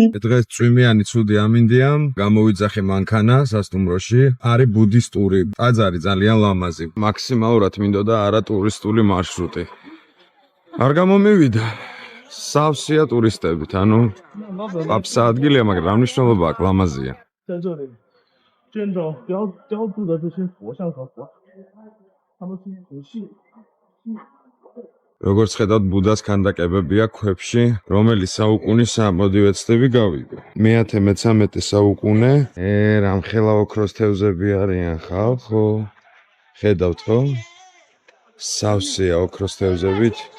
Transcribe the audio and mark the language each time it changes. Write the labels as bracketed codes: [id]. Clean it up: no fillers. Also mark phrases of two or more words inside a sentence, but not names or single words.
[ka] დღეს წვიმიანი ცუდი ამინდია, გამოვიძახე მანქანა სასტუმროში, არის ბუდისტური ტაძარი ძალიან ლამაზი. მაქსიმალურად მინდოდა არა ტურისტული მარშრუტი. არ გამომივიდა. სავსეა ტურისტებით, ანუ აფსა ადგილია, მაგრამ რა მნიშვნელობა აქვს, ლამაზია. [zh] 在这里，见着雕塑的这些佛像和佛，他们是很细。 [ka] როგორც ხედავთ, ბუდას ქანდაკებებია ქვებში, რომელიც საუკუნისაა, მოდი ვეცდები გავიგო. მე-13 საუკუნე, რამხელა ოქროს თევზები არიან ხალხო. ხედავთ ხო? სავსეა ოქროს თევზებით.